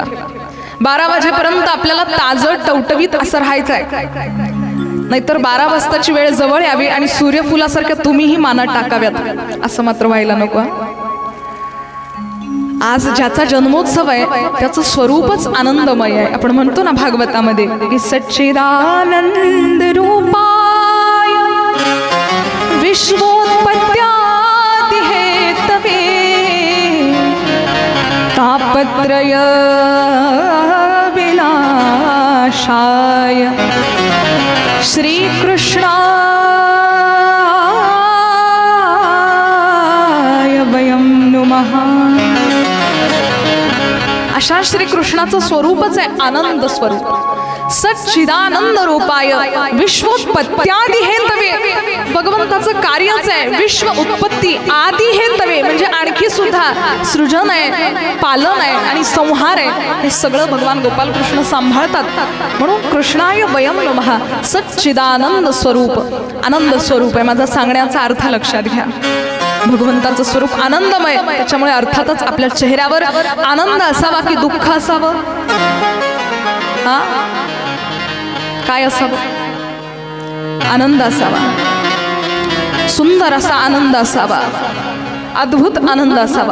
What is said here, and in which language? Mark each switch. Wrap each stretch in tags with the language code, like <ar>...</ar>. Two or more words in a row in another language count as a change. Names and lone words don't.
<mr>12 वाजेपर्यंत आपल्याला ताजं टवटवीत असं राहायचंय, नाहीतर 12 वाजताची वेळ जवळ यावी आणि सूर्यफुलासारख्या तुम्हीही मानात टाकाव्यात असं मात्र व्हायला नको. आज ज्याचा जन्मोत्सव आहे त्याचं स्वरूपच आनंदमय आहे. आपण म्हणतो ना भागवतामध्ये की</mr> <sa>सच्चिदानंद रूपाय विश्वोत्पत्त्यादि हेतवे तापत्रय विनाशाय श्रीकृष्णाय वयं नुमः.</sa> <mr>अशा श्रीकृष्णाचं स्वरूपच आहे आनंद स्वरूप.</mr> <sa>सच्चिदानंद रूपाय विश्वोत्पत्त्यादि हेतवे.</sa> <mr>भगवंताचं कार्यच आहे विश्व उत्पत्ती,</mr> <sa>आदि हेतवे</sa> <mr>म्हणजे आणखी सुद्धा सृजन आहे, पालन आहे आणि संहार आहे. हे सगळं भगवान गोपालकृष्ण सांभाळतात.</mr> <sa>म्हणून कृष्णाय वयं नमः.</sa> <mr>सच्चिदानंद स्वरूप, आनंद स्वरूप आहे. माझा सांगण्याचा अर्थ लक्षात घ्या. भगवंताचं स्वरूप आनंदमय, त्याच्यामुळे अर्थातच आपल्या चेहऱ्यावर आनंद असावा की दुःख असावं? हा, काय असावं? आनंद असावा, सुंदर असा आनंद असावा, अद्भुत आनंद असावा.</mr>